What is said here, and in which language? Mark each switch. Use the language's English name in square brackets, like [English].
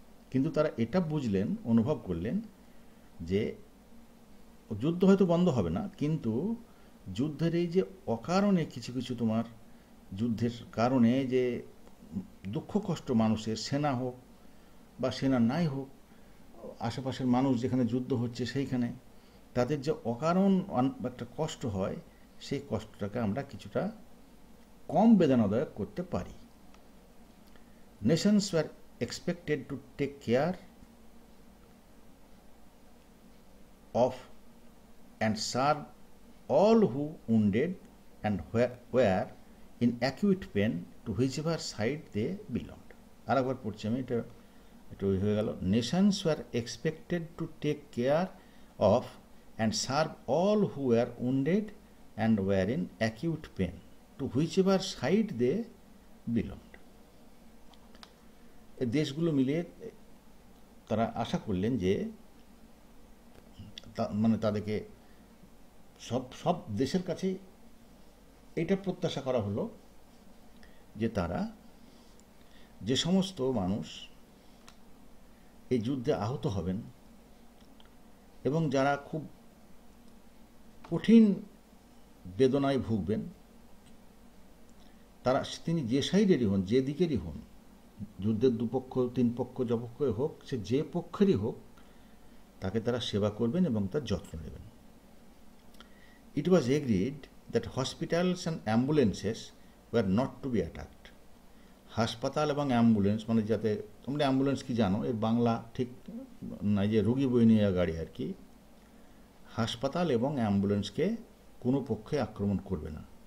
[Bangla] কিন্তু তারা এটা বুঝলেন, অনুভব করলেন যে যুদ্ধ হয়তো বন্ধ হবে না, কিন্তু যুদ্ধের এই যে অকারণে কিছু তোমার যুদ্ধের কারণে যে দুঃখ কষ্ট মানুষের, সেনা হোক বা সেনা নাই হোক, আশেপাশের মানুষ যেখানে যুদ্ধ হচ্ছে সেইখানে তাদের যে অকারণ একটা কষ্ট হয়, সেই কষ্টটাকে আমরা কিছুটা কম বেদনাদায়ক করতে পারি। [English] Nations were expected to take care of and serve all who wounded and were in acute pain to whichever side they belonged. [Bangla] আরেকবার পড়ছি আমি, এটা একটু হয়ে গেল। [English] Nations were expected to take care of and serve all who were wounded and were in acute pain to whichever side they belonged. [Bangla] এই দেশগুলো মিলিয়ে তারা আশা করলেন যে মানে তাদেরকে সব দেশের কাছে এটা প্রত্যাশা করা হলো যে তারা যে সমস্ত মানুষ এই যুদ্ধে আহত হবেন এবং যারা খুব কঠিন বেদনায় ভুগবেন, তারা তিনি যে সাইডেরই হন, যে দিকেরই হন, যুদ্ধের দুপক্ষ তিন পক্ষ যপক্ষই হোক, সে যে পক্ষেরই হোক, তাকে তারা সেবা করবেন এবং তার যত্ন নেবেন। [English] It was agreed that hospitals and ambulances were not to be attacked. [Bangla] হাসপাতাল এবং অ্যাম্বুলেন্স, মানে যাতে, তোমরা অ্যাম্বুলেন্স কি জানো, এর বাংলা ঠিক না, যে রোগী বয়ে নিয়ে গাড়ি আর কি, হাসপাতাল এবং অ্যাম্বুলেন্সকে কোনো পক্ষে আক্রমণ করবে না।